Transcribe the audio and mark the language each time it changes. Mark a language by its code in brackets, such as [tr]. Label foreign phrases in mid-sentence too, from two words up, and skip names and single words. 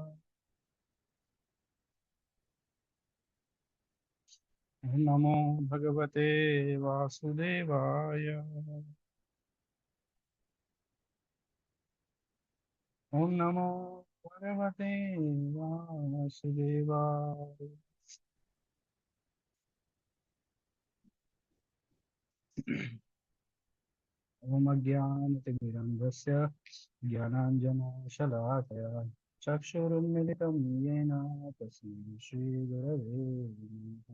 [sa] ઓમ નમો ભગવતે વાસુદેવાય. ઓમ નમો ભગવતે વાસુદેવાય. ओम अज्ञानतिमिरन्धस्य ज्ञानाञ्जनशलाकया चक्षुरुन्मिलितं येन तस्मै श्रीगुरवे नमः.